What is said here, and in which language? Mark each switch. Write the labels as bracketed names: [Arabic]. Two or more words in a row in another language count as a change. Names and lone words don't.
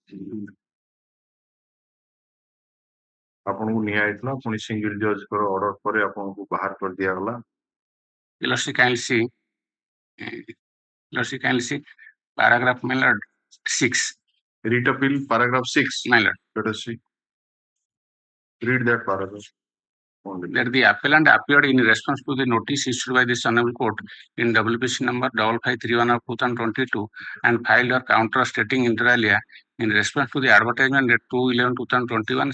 [Odia] ଆପଣଙ୍କୁ ନିଆ ହେଇଥିଲା ପୁଣି ସିଙ୍ଗଲ ଜଜଙ୍କର ଅର୍ଡର ପରେ ଆପଣଙ୍କୁ ବାହାର କରି ଦିଆଗଲା [English] Lordship kindly see. Lordship kindly see. Paragraph my lord 6. Read appeal paragraph 6. My lord. Let us see. Read that paragraph. That the appellant appeared in response to the notice issued by this honorable court in WPC number 5531 of 2022 and filed her counter stating inter alia in response to the advertisement at 2/11/2021.